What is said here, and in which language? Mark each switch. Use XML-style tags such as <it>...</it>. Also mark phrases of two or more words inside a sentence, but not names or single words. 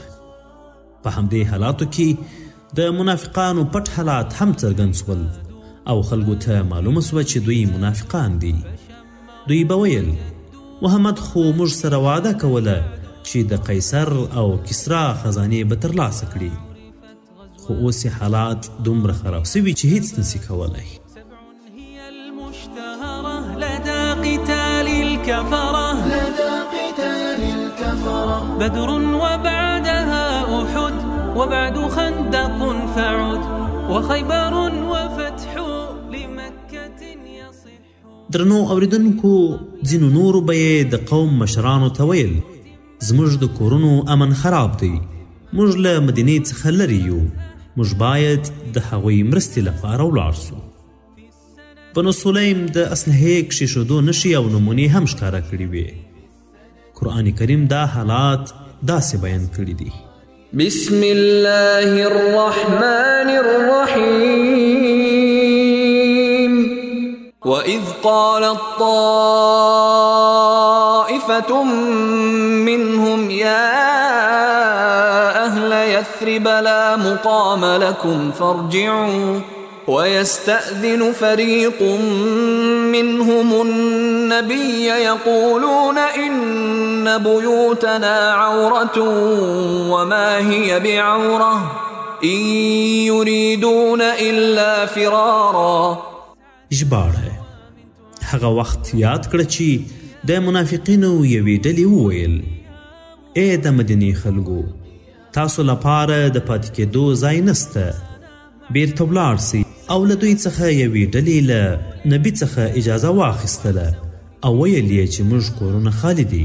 <ps>په همدې حالاتو کې د منافقانو پټ حالات هم څرګند سول او خلکو ته معلومه سوه چې دوی منافقان دي. دوی به ویل محمد خو موږ سره وعده کوله چې د قیصر او کسرا خزانې به ترلاسه کړي، خو اوس حالات دومره خراب سوي چې هیڅ نسي کولی.</ps> <ar>لدى قتال الكفرة بدر وبعدها أحد وبعد خندق فعد وخيبر وفتح لمكة يصح.</ar> <ps>درنو اوریدونکو، ځینو نورو به یې د قوم مشرانو ته ویل زموږ د کورونو امن خراب دی، موږ له مدینې څخه لرې یو، موږ باید د هغوی مرستې لپاره ولاړ سو. بنو سلیم د اسلحې کښېښودو نښې او نمونې هم ښکاره کړي وې. قرآن کریم دا حالات داسې بیان کړي دي:</ps> <ar>بسم الله الرحمن الرحيم وإذ قالت طائفة منهم يا أهل يثرب لا مقام لكم فارجعوا ويستأذن فريق منهم النبي يقولون إن بيوتنا عورة وما هي بعورة إن يريدون إلا فرارا.</ar> <ps>ژباړه: هغه وخت یاد کړه چې د منافقینو یوې ډلې وویل ای د مدینې خلکو، تاسو لپاره د پاتې کېدو ځای نسته، بیرته ولاړ سئ. او له دوی څخه یوې ډلې له نبي څخه اجازه واخیستله او ویل یې چې موږ کورونه خالي دي.</ps>